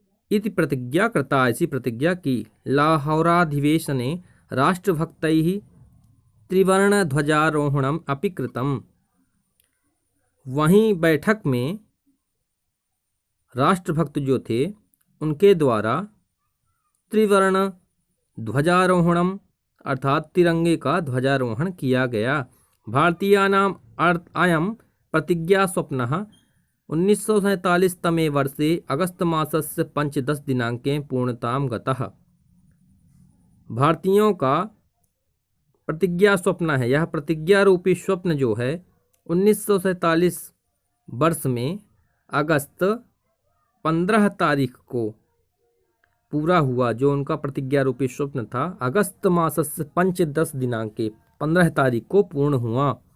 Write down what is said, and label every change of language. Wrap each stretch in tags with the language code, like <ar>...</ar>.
<sa>इति प्रतिज्ञा कृता,</sa> <hi>ऐसी प्रतिज्ञा की।</hi> <sa>लाहौराधिवेशने राष्ट्रभक्तैः त्रिवर्णध्वजारोहणम् अपि कृतम्।</sa> <hi>वहीं बैठक में राष्ट्रभक्त जो थे उनके द्वारा त्रिवर्ण ध्वजारोहणम अर्थात तिरंगे का ध्वजारोहण किया गया।</hi> <sa>भारतीयानाम् अयं प्रतिज्ञा स्वप्नः 1947 तमे वर्षे अगस्त मासस्य 15 दिनांके पूर्णतां गतः।</sa> <hi>भारतीयों का प्रतिज्ञा स्वप्न है, यह प्रतिज्ञा रूपी स्वप्न जो है 1947 वर्ष में अगस्त 15 तारीख को पूरा हुआ। जो उनका प्रतिज्ञा रूपी स्वप्न था</hi> <sa>अगस्त मासस्य 15 दिनांके</sa> <hi>15 तारीख को पूर्ण हुआ।</hi>